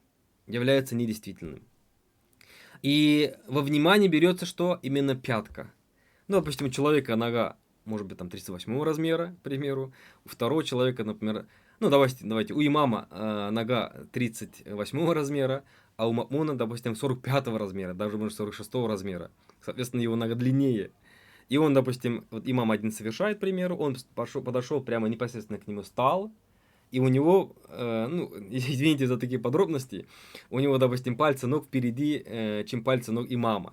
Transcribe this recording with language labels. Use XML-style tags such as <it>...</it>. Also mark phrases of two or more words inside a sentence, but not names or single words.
<ru>И во внимание берется что? Именно пятка. Ну, допустим, у человека нога, может быть, там 38 размера, к примеру. У второго человека, например, ну, давайте, у имама нога 38 размера, а у ма'муна, допустим, 45 размера, даже, может, 46 размера. Соответственно, его нога длиннее. И он, допустим, вот имам один совершает, к примеру, он подошел прямо непосредственно к нему, стал, и у него, извините за такие подробности, у него, допустим, пальцы ног впереди, чем пальцы ног имама.</ru>